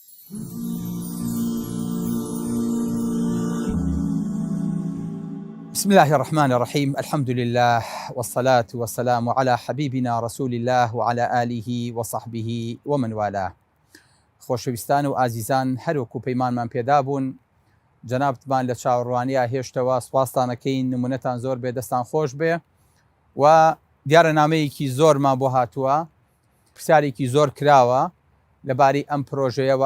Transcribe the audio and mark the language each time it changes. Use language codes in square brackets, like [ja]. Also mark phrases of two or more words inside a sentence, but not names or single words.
[ar] بسم الله الرحمن الرحيم. الحمد لله والصلاة والسلام على حبيبنا رسول الله وعلى آله وصحبه ومن والاه. [ckb] خۆشەویستان و ئازیزان، هەروەکو پەیمانمان پێدابوون جەنابتمان لە چاوەڕوانیە هێشتەوە سوپاستانەکەین، نمونەتان زۆر بێ، دەستان خۆش بێ و دیارە نامەیەکی زۆرمان بۆ هاتووە، پرسیارێکی زۆر کراوە لەبارەی ئەم پرۆژەیەوە.